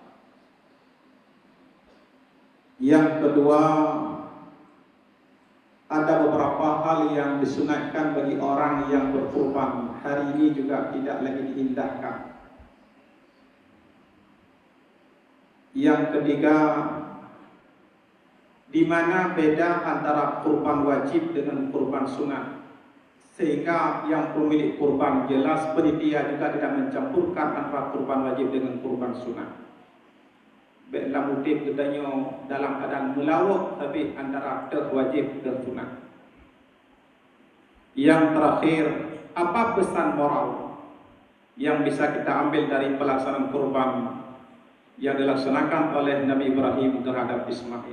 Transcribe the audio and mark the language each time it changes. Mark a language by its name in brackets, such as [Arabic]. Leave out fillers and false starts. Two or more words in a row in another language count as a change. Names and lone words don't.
[Indonesian] Yang kedua, ada beberapa hal yang disunatkan bagi orang yang berkorban, hari ini juga tidak lagi diindahkan. Yang ketiga, di mana beda antara kurban wajib dengan kurban sunat, sehingga yang pemilik kurban jelas penitia juga tidak mencampurkan antara kurban wajib dengan kurban sunat. Baiklah motif katanya dalam keadaan melawak, tapi antara wajib dan sunat. Yang terakhir, apa pesan moral yang bisa kita ambil dari pelaksanaan kurban yang dilaksanakan oleh Nabi Ibrahim terhadap Ismail?